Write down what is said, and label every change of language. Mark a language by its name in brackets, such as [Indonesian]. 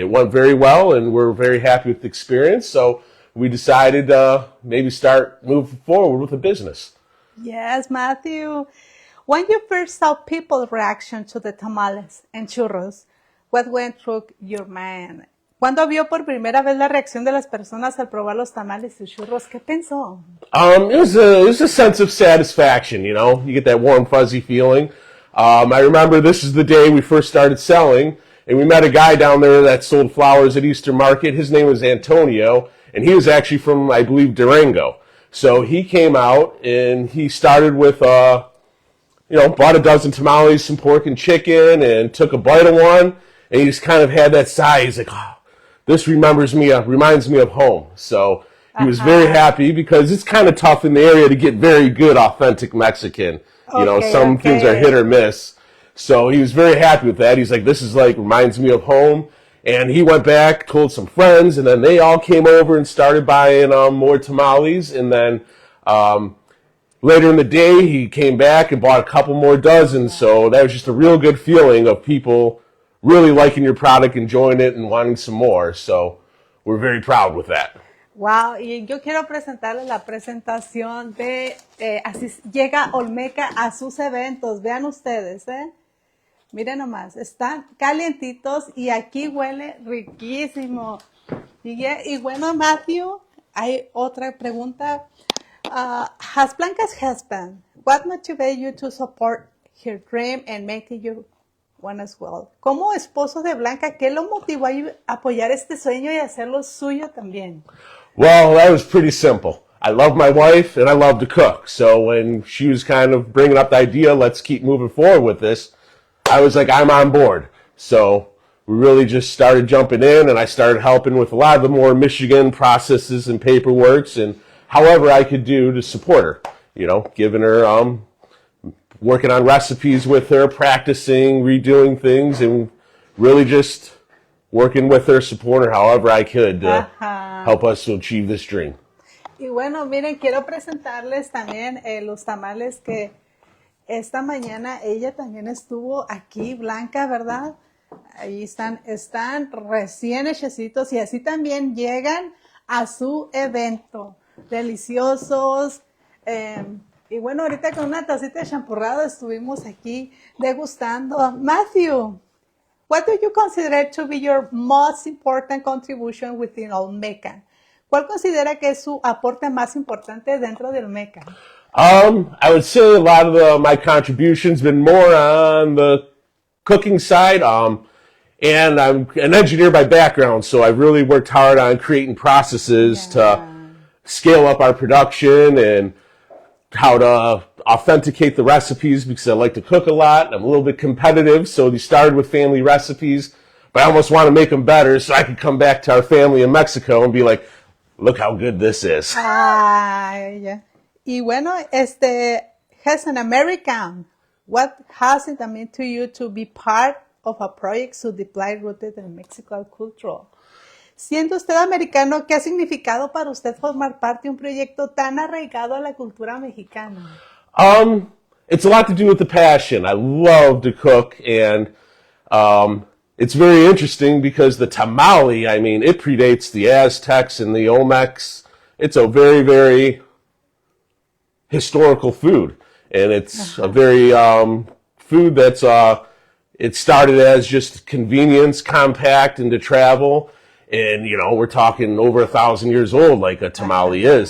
[English] It went very well, and we're very happy with the experience. So we decided to maybe start moving forward with the business. Yes, Mathew. When you first saw people's reaction to the tamales and churros, what went through your mind? [Spanish] Cuando vio por primera vez la reacción de las personas al probar los tamales y churros, ¿qué pensó? [English] It was a sense of satisfaction, You get that warm, fuzzy feeling. I remember this is the day we first started selling, and we met a guy down there that sold flowers at Eastern Market. His name was Antonio, and he was actually from, I believe, Durango. So he came out, and he started with, bought a dozen tamales, some pork and chicken, and took a bite of one, and he just kind of had that sigh. He's like, oh, this reminds me of home. So he was very happy because it's kind of tough in the area to get very good, authentic Mexican. Some things are hit or miss. So he was very happy with that. He's like, this is reminds me of home. And he went back, told some friends, and then they all came over and started buying more tamales. And then later in the day, he came back and bought a couple more dozen. So that was just a real good feeling of people really liking your product, enjoying it, and wanting some more. So we're very proud with that. [Spanish] Wow, y yo quiero presentarles la presentación de así llega OLMEKA a sus eventos. Vean ustedes, miren nomás, están calientitos y aquí huele riquísimo. Y bueno, Mathew, hay otra pregunta. [English] As Blanca's husband, what motivated you to support her dream and make you one as well? [Spanish] Como esposo de Blanca, ¿qué lo motivó a apoyar este sueño y hacerlo suyo también? [English] Well, that was pretty simple. I love my wife and I love to cook. So when she was kind of bringing up the idea, let's keep moving forward with this, I was like, I'm on board. So we really just started jumping in, and I started helping with a lot of the more Michigan processes and paperworks and however I could do to support her, giving her, working on recipes with her, practicing, redoing things, and really just working with her, supporting her however I could to help us to achieve this dream. [Spanish] Y bueno, miren, quiero presentarles también los tamales que esta mañana ella también estuvo aquí, Blanca, ¿verdad? Ahí están recién hechecitos y así también llegan a su evento. Deliciosos. Y bueno, ahorita con una tacita de champurrado estuvimos aquí degustando. [English] Mathew, what do you consider to be your most important contribution within OLMEKA? [Spanish] ¿Cuál considera que es su aporte más importante dentro de OLMEKA? [English] I would say a lot of my contributions been more on the cooking side. And I'm an engineer by background, so I've really worked hard on creating processes to scale up our production and how to authenticate the recipes, because I like to cook a lot. I'm a little bit competitive, so we started with family recipes, but I almost want to make them better so I can come back to our family in Mexico and be like, look how good this is. Yeah. [Spanish] Y bueno, [English] as an American, what has it meant to you to be part of a project so deeply rooted in Mexican culture? [Spanish] Siendo usted americano, ¿qué ha significado para usted formar parte de un proyecto tan arraigado a la cultura mexicana? [English] it's a lot to do with the passion. I love to cook, and it's very interesting because the tamale, I mean, it predates the Aztecs and the Olmecs. It's a very, very historical food, and it's a very food that's it started as just convenience, compact, and to travel, and we're talking over 1,000 years old, like a tamale is.